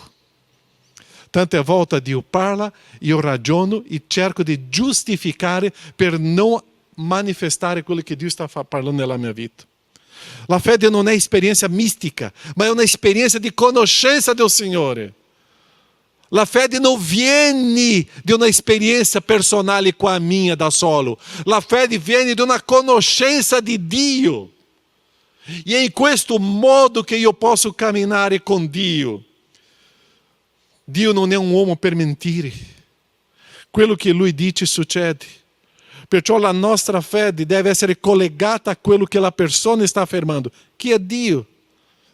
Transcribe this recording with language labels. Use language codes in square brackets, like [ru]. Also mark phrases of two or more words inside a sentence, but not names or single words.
[it] Tante volte Dio parla, io ragiono e cerco di giustificare per non manifestare quello che Dio sta parlando nella mia vita. La fede non è esperienza mistica, ma è un'esperienza di conoscenza del Signore. La fede non viene di una esperienza personale [pt] com a minha [it] da solo. La fede viene di una conoscenza di Dio. E è in questo modo che io posso camminare con Dio. Dio non è un uomo per mentire. Quello che Lui dice succede. Perciò la nostra fede deve essere collegata a quello che la persona sta affermando, che è Dio.